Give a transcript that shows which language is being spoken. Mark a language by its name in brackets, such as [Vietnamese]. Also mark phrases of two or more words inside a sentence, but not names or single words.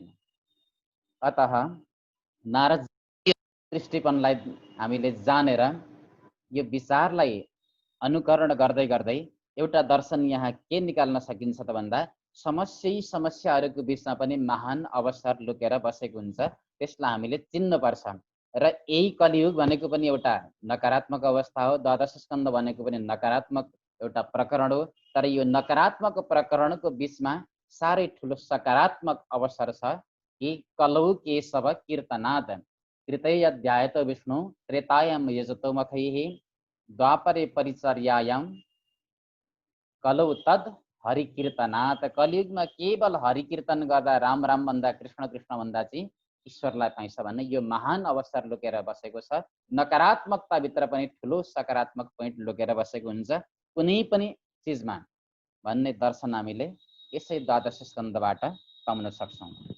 [Nepali] अतः नारद दृष्टिकोणलाई हामीले जानेर यो विचारलाई अनुकरण गर्दै गर्दै एउटा दर्शन यहाँ के निकाल्न सकिन्छ त भन्दा समस्याहरूको बिचमा पनि महान अवसर लुकेर बसेको हुन्छ। त्यसलाई हामीले चिन्नुपर्छ। र यही कलियुग भनेको पनि एउटा नकारात्मक अवस्था हो, द्वादश स्कन्द भनेको पनि नकारात्मक एउटा प्रकरण हो। तर यो नकारात्मक प्रकरणको बिचमा साह्रै ठुलो सकारात्मक अवसर छ कि [Sanskrit] कलौ केशव कीर्तनात् कृतयध्यायत विष्णु त्रेतायाम यजतो मखैः द्वापरे परिचर्यायाम कलौ तद हरिकीर्तनात्। [Nepali] कलियुगमा केवल हरिकीर्तन गर्दा, राम राम भन्दा, कृष्ण कृष्ण भन्दा चाहिँ ईश्वरलाई पाइन्छ भन्ने यो महान अवसर लुकेर बसेको छ। नकारात्मकताभित्र पनि ठुलो सकारात्मक पोइन्ट लुकेर बसेको हुन्छ कुनै पनि चिजमा भन्ने दर्शन हामीले यसै द्वादश स्कन्धबाट पाउन सक्छौँ।